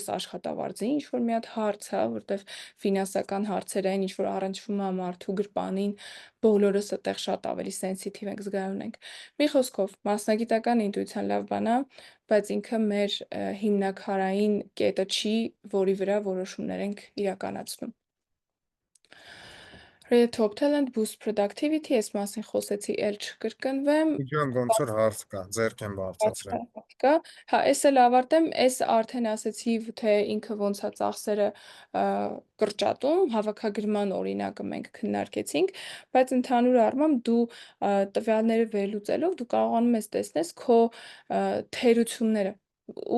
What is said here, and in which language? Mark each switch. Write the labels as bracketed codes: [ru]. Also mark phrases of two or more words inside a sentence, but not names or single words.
[hy] աշխատավարձի, ինչ որ մի հատ հարց է, որտեվ ֆինանսական հարցեր են, ինչ որ առնչվում է մարդու գրպանին, բոլորս այդտեղ շատ ավելի սենսիտիվ ենք, զգայուն ենք։ Մի խոսքով, մասնագիտական ինտուիցիան լավ բան է, բայց ինքը մեր հիմնաքարային կետը չի, որի վրա որոշումներ ենք իրականացնում։ [en] Top talent boost productivity, [hy] այս մասին խոսեցի, էլ չկրկնվեմ։ Իջան ոնց որ հարց կա, ձեռք եմ բարձրացրել։ Կա, հա, այս էլ ավարտեմ, այս արդեն ասեցի, թե ինքը ոնց է ծախսերը կրճատում, հավաքագրման օրինակը մենք քննարկեցինք, բայց ընդհանուր առմամբ դու տվյալները վերլուծելով դու կարողանում ես տեսնես քո թերությունները ու